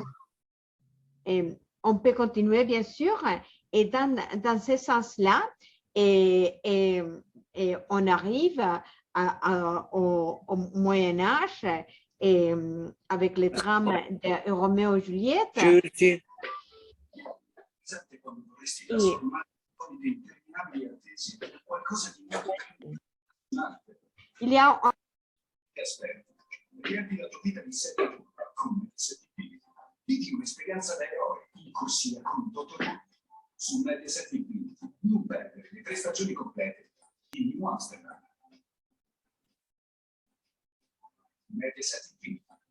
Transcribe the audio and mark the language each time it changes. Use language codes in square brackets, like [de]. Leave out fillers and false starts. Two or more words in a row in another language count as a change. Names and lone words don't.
[fr] On peut continuer, bien sûr, et dans ce sens-là, et on arrive au Moyen-Âge, et avec le drame de Roméo et Juliette. Il y a [it] Vivi un'esperienza da eroe in corsia con il dottor Who su Mediaset Infinity. Non perdere le 3 stagioni complete di New Amsterdam. Mediaset Infinity.